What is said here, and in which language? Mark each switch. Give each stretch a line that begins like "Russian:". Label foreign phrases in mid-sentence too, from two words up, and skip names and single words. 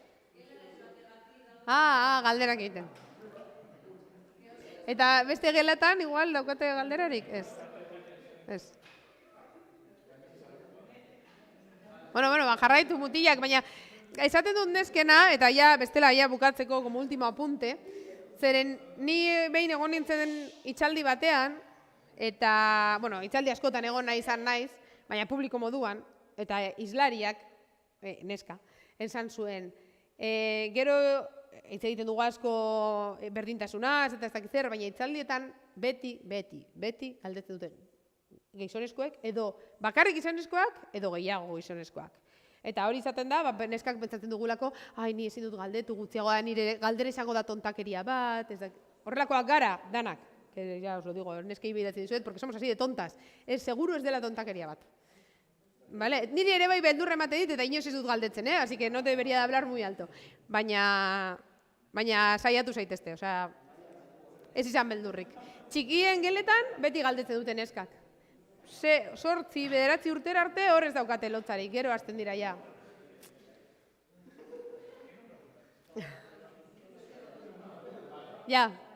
Basque: Galderak egiten. Eta beste gelatan, igual, daukate galderarik? Ez. Bueno, jarraitu mutilak, baina esaten dut neskena, eta bestela bukatzeko
Spanish: como último apunte,
Basque: zeren ni behin egon nintzen itxaldi batean, eta, itxaldi askotan egon nahi izan naiz, baina publiko moduan, eta islariak, neska, esan zuen, gero hitz egiten dugu asko berdintasunaz, eta ez dakit zer, baina itxaldietan beti galdetzen duten gizonezkoek, edo bakarrik gizonezkoak, edo gehiago gizonezkoak. Eta hori izaten da, neskak pentsatzen dugulako, ni ezin dut galdetu gutxiago da, nire galdera izango da tontakeria bat, horrelakoak gara, danak,
Spanish: que ya os lo digo,
Basque: neskei bidatzen dizuet,
Spanish: porque somos así de tontas,
Basque: seguro ez dela tontakeria bat. Nire ere bai beldurra emate dit, eta inoiz ez dut galdetzen,
Spanish: así que no debería de hablar muy alto,
Basque: baina saiatu zaitezte, osea, ez izan beldurrik. Txikien geletan, beti galdetzen duten neskak. 8, 9 urtera arte hor ez daukate lotzarik, gero hasten dira ja. Ja.